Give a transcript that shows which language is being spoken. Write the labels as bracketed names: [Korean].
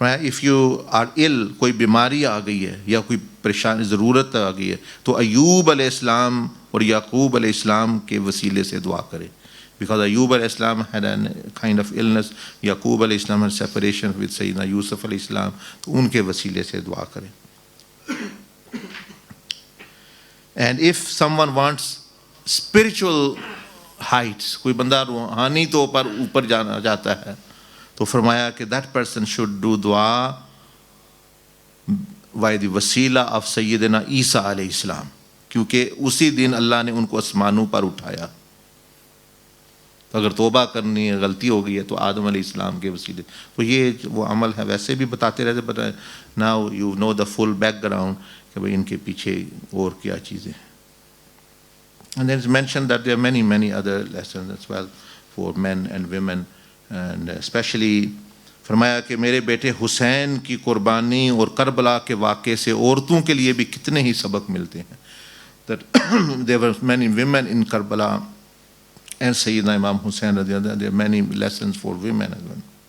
[English] If you are ill, [Urdu] کوئی بیماری آ گئی ہے یا کوئی پریشانی ضرورت آ گئی ہے, تو ایوب علیہ السلام اور یعقوب علیہ السلام کے وسیلے سے دعا کرے. [English] Because Ayub alayhi salam had a kind of illness, Yaqub alayhi salam had separation with Sayyidina Yusuf alayhi salam, [Urdu] تو ان کے وسیلے سے دعا کرے. [English] And if someone wants spiritual heights, [Urdu] کوئی بندہ روحانی طور پر اوپر جانا چاہتا ہے, تو فرمایا کہ [English] that person should do dua by the wasila of Sayyidina Isa alayhi salam, [Urdu] کیونکہ اسی دن اللہ نے ان کو آسمانوں پر اٹھایا. تو اگر توبہ کرنی ہے, غلطی ہو گئی ہے, تو آدم علیہ السلام کے وسیلے. تو یہ وہ عمل ہے, ویسے بھی بتاتے رہتے, [English] but now you know the full background [Urdu] کہ بھئی ان کے پیچھے اور کیا چیزیں. [English] And then it's mentioned that there are many other lessons as well for men and women, and especially [Urdu] فرمایا کہ میرے بیٹے حسین کی قربانی اور کربلا کے واقعے سے عورتوں کے لیے بھی کتنے ہی سبق ملتے ہیں. [English] That there were many women in Karbala, and Sayyidina Imam Hussain رضی اللہ عنہ, there are many lessons for women as well.